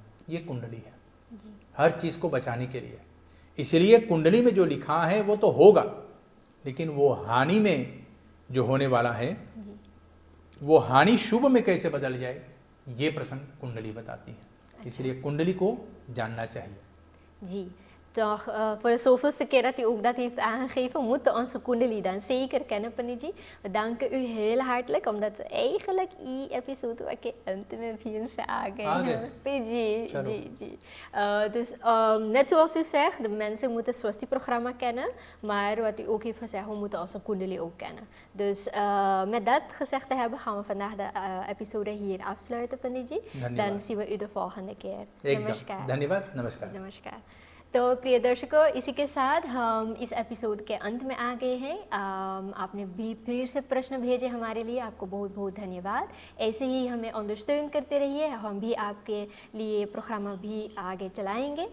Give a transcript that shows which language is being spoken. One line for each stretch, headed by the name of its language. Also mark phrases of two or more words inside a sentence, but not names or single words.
Hindi: ये कुंडली है हर चीज़ को बचाने के लिए। इसलिए कुंडली में जो लिखा है वो तो होगा, लेकिन वो हानि में जो होने वाला है वो हानि शुभ में कैसे बदल जाए, ये प्रसंग कुंडली बताती है। इसलिए कुंडली को जानना चाहिए।
Dutch: जी toch voor de zoveelste keer dat u ook dat heeft aangegeven, moeten onze kundali dan zeker kennen, Panji. We danken u heel hartelijk, omdat eigenlijk die episode wat je
Hindi: अंत में भी हमसे आ गए जी।
Dutch: Dus net zoals u zegt, de mensen moeten Swasti-programma kennen, maar wat u ook heeft gezegd, we moeten onze kundali ook kennen. Dus met dat gezegd te hebben, gaan we vandaag de episode hier afsluiten, Panji. Dan zien we u de volgende keer.
Hindi: नमस्कार। धन्यवाद। नमस्कार। नमस्कार। तो प्रिय दर्शकों, इसी के साथ हम इस एपिसोड के अंत में आ गए हैं। आपने भी फिर से प्रश्न भेजे हमारे लिए, आपको बहुत बहुत धन्यवाद। ऐसे ही हमें अंडरस्टैंड करते रहिए, हम भी आपके लिए प्रोग्राम भी आगे चलाएंगे।